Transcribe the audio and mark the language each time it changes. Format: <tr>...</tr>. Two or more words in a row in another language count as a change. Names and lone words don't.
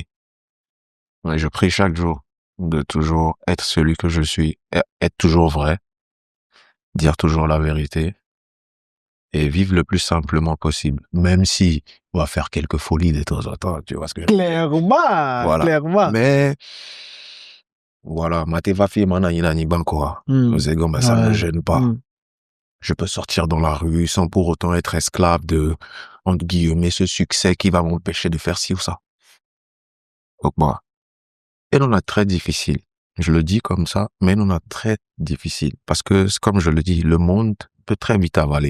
<fr>Mais je prie chaque jour de toujours être celui que je suis, être toujours vrai, dire toujours la vérité et vivre le plus simplement possible. Même si on va faire quelques folies de temps en temps, tu vois ce que je veux dire. Clairement, Voilà. clairement. Mais, voilà, Mateva fi mana ina ni bankoa. Ça me gêne pas. Je peux sortir dans la rue sans pour autant être esclave de, entre guillemets, ce succès qui va m'empêcher de faire ci ou ça. Donc, moi, elle en a très difficile. Je le dis comme ça, mais elle en a très difficile. Parce que, comme je le dis, le monde peut très vite avaler.</fr>